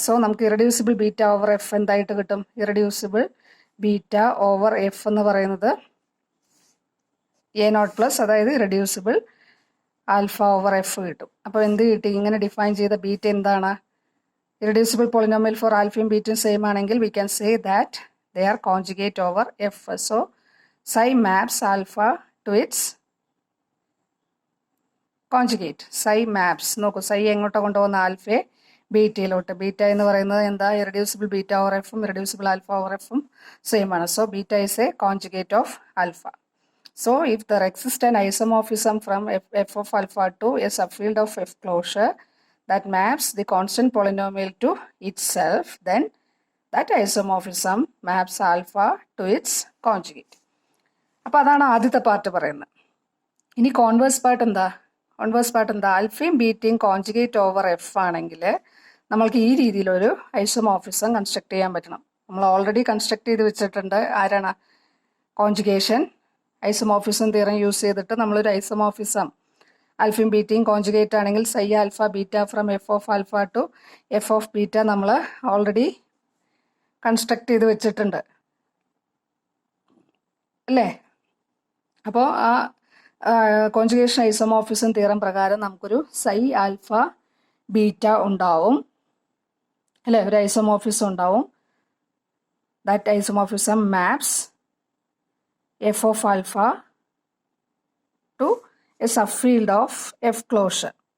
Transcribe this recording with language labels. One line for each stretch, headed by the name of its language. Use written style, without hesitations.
Malayalam: So നമുക്ക് irreducible beta over F എന്തായിട്ട് കിട്ടും? ഇറഡ്യൂസിബിൾ ബീറ്റ ഓവർ എഫ് എന്ന് പറയുന്നത് എ നോട്ട് പ്ലസ്, അതായത് ഇറഡ്യൂസിബിൾ ആൽഫ ഓവർ എഫ് കിട്ടും. അപ്പോൾ എന്ത് കിട്ടി? ഇങ്ങനെ ഡിഫൈൻ ചെയ്ത ബീറ്റ എന്താണ്? ഇറഡ്യൂസിബിൾ പോളിനോമിയൽ ഫോർ ആൽഫയും ബീറ്റയും സെയിം ആണെങ്കിൽ
English: We can say that they are conjugate over f. So psi maps alpha to its conjugate.
Malayalam: psi maps നോക്കൂ, psi എങ്ങോട്ടാ കൊണ്ടുപോകുന്ന? ആൽഫയെ ബീറ്റയിലോട്ട്. ബീറ്റ എന്ന് പറയുന്നത് എന്താ? ഇറഡ്യൂസിബിൾ ബീറ്റ ഓവർ എഫും ഇറഡ്യൂസിബിൾ ആൽഫ ഓവർ എഫും സെയിം ആണ്.
English: So beta is a conjugate of alpha. So if there exists an isomorphism from f of alpha to a subfield of f closure that maps the constant polynomial to itself, then that isomorphism maps alpha to its conjugate.
Malayalam: അപ്പോൾ അതാണ് ആദ്യത്തെ part പറയുന്നത്. ഇനി converse part എന്താ? ആൽഫയും ബീറ്റയും conjugate over F ആണെങ്കിൽ നമ്മൾക്ക് ഈ രീതിയിലൊരു ഐസോമോർഫിസം കൺസ്ട്രക്ട് ചെയ്യാൻ പറ്റണം. നമ്മൾ ഓൾറെഡി കൺസ്ട്രക്ട് ചെയ്ത് വെച്ചിട്ടുണ്ട്. ആരാണ്? കോൺജുഗേഷൻ ഐസോമോർഫിസം തിയറം യൂസ് ചെയ്തിട്ട് നമ്മളൊരു ഐസോമോർഫിസം ആൽഫയും ബീറ്റയും കോൺജുഗേറ്റ് ആണെങ്കിൽ സൈ alpha beta from F of alpha to F of beta നമ്മൾ ഓൾറെഡി കൺസ്ട്രക്ട് ചെയ്ത് വെച്ചിട്ടുണ്ട് അല്ലേ? അപ്പോൾ ആ കോൺജുഗേഷൻ ഐസോമോർഫിസം തിയറം പ്രകാരം നമുക്കൊരു സൈ ആൽഫ ബീറ്റ ഉണ്ടാവും അല്ലേ? ഒരു ഐസോമോർഫിസം ഉണ്ടാവും.
English: That isomorphism maps f of alpha to a subfield of f closure.